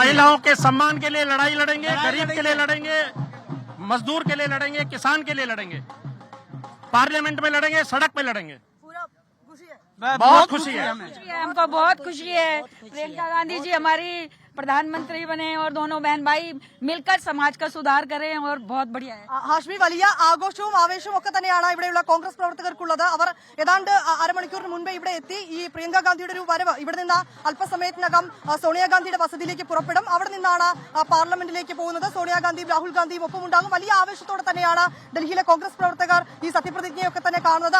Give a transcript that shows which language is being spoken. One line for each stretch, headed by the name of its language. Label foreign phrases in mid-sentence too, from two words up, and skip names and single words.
Hindi: महिलाओं के सम्मान के लिए लड़ाई लड़ेंगे, गरीब के लिए लड़ेंगे, मजदूर के लिए लड़ेंगे, किसान के लिए लड़ेंगे, पार्लियामेंट में लड़ेंगे, सड़क पे लड़ेंगे. पूरा खुशी है. बहुत खुशी है. हमको बहुत खुशी है. प्रियंका गांधी जी हमारी प्रधानमंत्री बने और दोनों बहन भाई मिलकर समाज का सुधार करें और बहुत बढ़िया है.
Malayalam: ഹാഷ്മി, വലിയ ആഘോഷവും ആവേശവും ഒക്കെ തന്നെയാണ് ഇവിടെയുള്ള കോൺഗ്രസ് പ്രവർത്തകർക്കുള്ളത്. അവർ ഏതാണ്ട് അരമണിക്കൂറിന് മുൻപേ ഇവിടെ എത്തി. ഈ പ്രിയങ്ക ഗാന്ധിയുടെ ഒരു വരവ് ഇവിടെ നിന്ന് അല്പസമയത്തിനകം സോണിയാഗാന്ധിയുടെ വസതിയിലേക്ക് പുറപ്പെടും. അവിടെ നിന്നാണ് പാർലമെന്റിലേക്ക് പോകുന്നത്. സോണിയാഗാന്ധിയും രാഹുൽ ഗാന്ധിയും ഒപ്പമുണ്ടാകും. വലിയ ആവേശത്തോടെ തന്നെയാണ് ഡൽഹിയിലെ കോൺഗ്രസ് പ്രവർത്തകർ ഈ സത്യപ്രതിജ്ഞയൊക്കെ തന്നെ കാണുന്നത്.